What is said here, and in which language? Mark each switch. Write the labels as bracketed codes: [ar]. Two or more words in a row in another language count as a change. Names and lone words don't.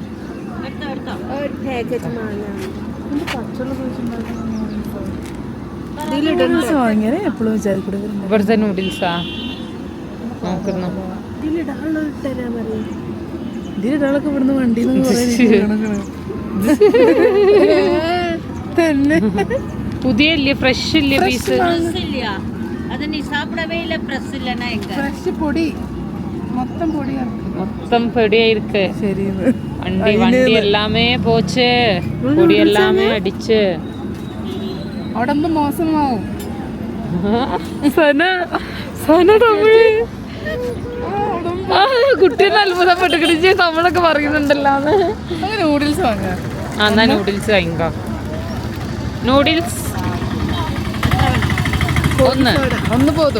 [ml] ഇവിടുത്തെ നൂഡിൽസാ നോക്കുന്നു. പുതിയ ഇല്ലേ, ഫ്രഷ് ഇല്ലേ പീസ്? [ta] மொத்தம் பொடியா இருக்கு. வண்டி எல்லாமே போச்சு, பொடி எல்லாமே அடிச்சு உடம்பு மோசமாகும். [ml] കുട്ടീനെ അത്ഭുതപ്പെട്ടിടിച്ച് നമ്മളൊക്കെ പറയുന്നുണ്ടല്ലോ. നൂഡിൽസ് വാങ്ങാം. എന്നാ നൂഡിൽസ് വാങ്ങിക്കോ. നൂഡിൽസ് ഒന്ന് പോതും.